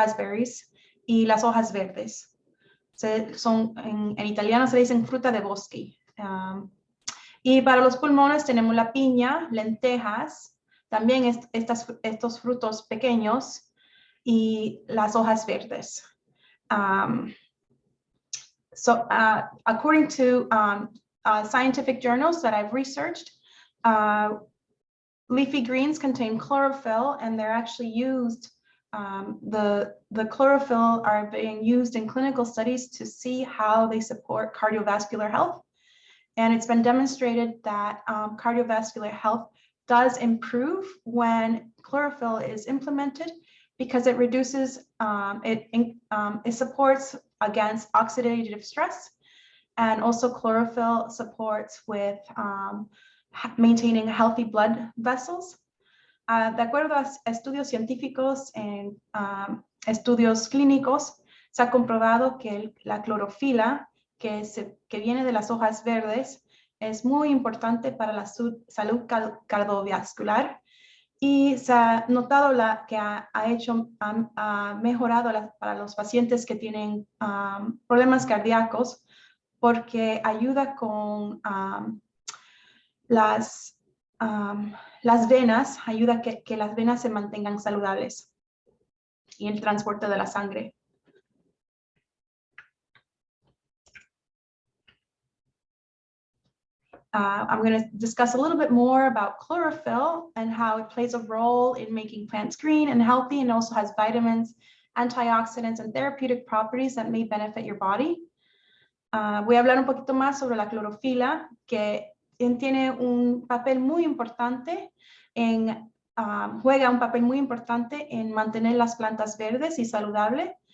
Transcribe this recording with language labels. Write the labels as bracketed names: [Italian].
[Spanish] Raspberries, y las hojas verdes. En italiano se dicen fruta de bosque. Y para los pulmones tenemos la piña, lentejas, también estos frutos pequeños y las hojas verdes. [English] According to scientific journals that I've researched, leafy greens contain chlorophyll, and they're actually used, the chlorophyll are being used in clinical studies to see how they support cardiovascular health. And it's been demonstrated that cardiovascular health does improve when chlorophyll is implemented because it reduces, it supports against oxidative stress. And also chlorophyll supports with maintaining healthy blood vessels. [Spanish] De acuerdo a estudios científicos en estudios clínicos, se ha comprobado que la clorofila que viene de las hojas verdes es muy importante para la salud cardiovascular y se ha notado que ha mejorado para los pacientes que tienen problemas cardíacos porque ayuda con las venas, ayuda a que las venas se mantengan saludables y el transporte de la sangre. [English] I'm going to discuss a little bit more about chlorophyll and how it plays a role in making plants green and healthy, and also has vitamins, antioxidants, and therapeutic properties that may benefit your body. [Spanish] Voy a hablar un poquito más sobre la clorofila, que tiene un papel muy importante juega un papel muy importante en mantener las plantas verdes y saludables.